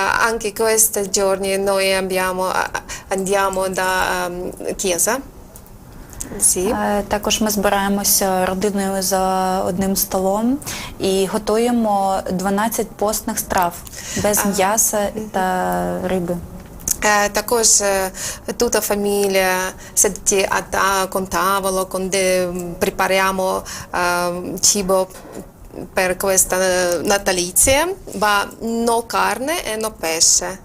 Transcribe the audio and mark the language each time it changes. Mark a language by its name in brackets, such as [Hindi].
[Italian] Anche questi giorni noi andiamo da chiesa. Sì. [Ukrainian] Також ми збираємося родиною за одним столом і готуємо 12 постних страв без м'яса та риби. [Italian] Також tutta famiglia siede con tavolo, prepariamo cibo per questa natalizia, ma no carne e no pesce.